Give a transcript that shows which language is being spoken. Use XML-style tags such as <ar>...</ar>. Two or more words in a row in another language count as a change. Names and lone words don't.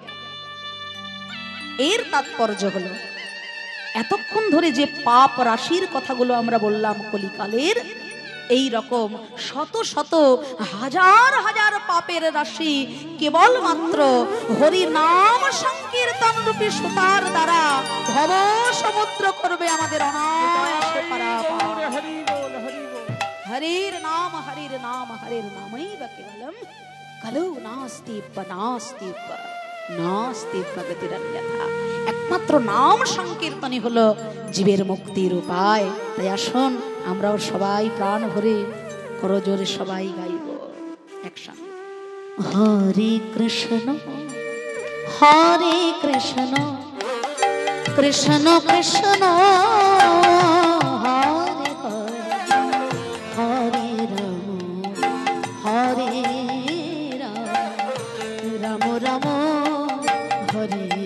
<bn>এর তাৎপর্য হলো, এতক্ষণ ধরে যে পাপ রাশির কথাগুলো আমরা বললাম কলিকালের, এই রকম শত শত হাজার হাজার পাপের রাশি কেবলমাত্র হরি নাম সংকীর্তন রূপী সুতার দ্বারা ভব সমুদ্র করবে আমাদের অনায়াসে পারাপার।</bn> <sa>হরির নাম হরির নাম হরির নামৈব কেবলম কলৌ নাস্তি নাস্তি নাস্তি প্রগতিরন্যথা।</sa> <bn>একমাত্র নাম সংকীর্তনই হলো জীবের মুক্তির উপায়। তাই আসুন আমরাও সবাই প্রাণ ভরে করজোরে সবাই গাইব একসঙ্গে।</bn> <sa>হরে কৃষ্ণ কৃষ্ণ কৃষ্ণ হরে হরে হরে রাম রাম রাম হরে।</sa>